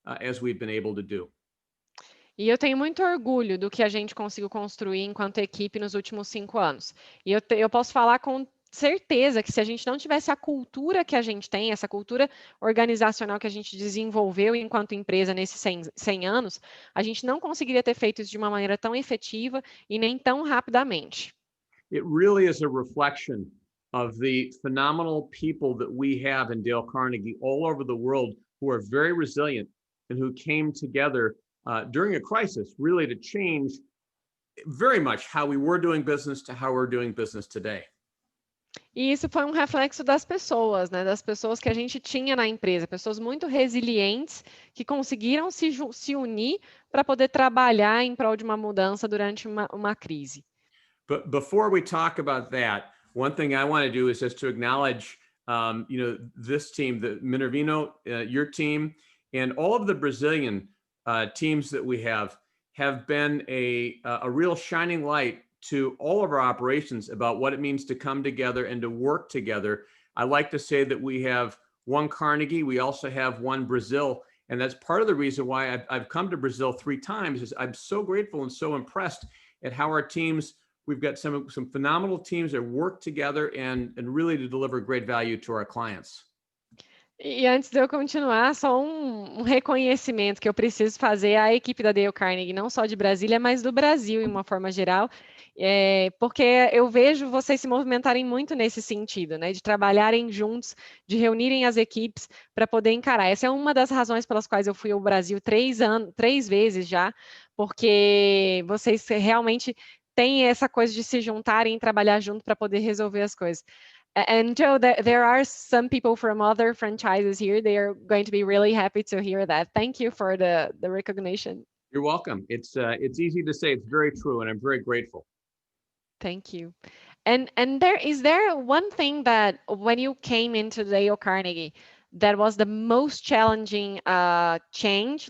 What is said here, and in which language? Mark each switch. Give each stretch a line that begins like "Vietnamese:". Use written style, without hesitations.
English: as we've been able to do.
Portuguese: E eu tenho muito orgulho do que a gente conseguiu construir enquanto equipe nos últimos 5 anos. E eu posso falar com certeza que se a gente não tivesse a cultura que a gente tem, essa cultura organizacional que a gente desenvolveu enquanto empresa nesses 100 anos, a gente não conseguiria ter feito isso de uma maneira tão efetiva e nem tão rapidamente.
English: It really is a reflection of the phenomenal people that we have in Dale Carnegie all over the world who are very resilient and who came together during a crisis, really to change very much how we were doing business to how we're doing business today.
Portuguese: E isso foi um reflexo das pessoas, né? Das pessoas que a gente tinha na empresa, pessoas muito resilientes que conseguiram se unir para poder trabalhar em prol de uma mudança durante uma crise.
English: But before we talk about that, one thing I want to do is just to acknowledge, this team, the Minervino, your team, and all of the Brazilian teams that we have been a real shining light to all of our operations about what it means to come together and to work together. I like to say that we have one Carnegie, we also have one Brazil, and that's part of the reason why I've come to Brazil 3 times. Is I'm so grateful and so impressed at how our teams. We've got some phenomenal teams that work together and really to deliver great value to our clients.
Portuguese: E antes de eu continuar, só um reconhecimento que eu preciso fazer à equipe da Dale Carnegie, não só de Brasília, mas do Brasil, em uma forma geral, porque eu vejo vocês se movimentarem muito nesse sentido, né, de trabalharem juntos, de reunirem as equipes para poder encarar. Essa é uma das razões pelas quais eu fui ao Brasil 3 vezes já, porque vocês realmente têm essa coisa de se juntarem e trabalhar junto para poder resolver as coisas.
English: And Joe, there are some people from other franchises here. They are going to be really happy to hear that. Thank you for the recognition. You're welcome. It's easy to say. It's very true, and I'm very grateful. Thank you. And is there one thing that when you came into Dale Carnegie that was the most challenging change?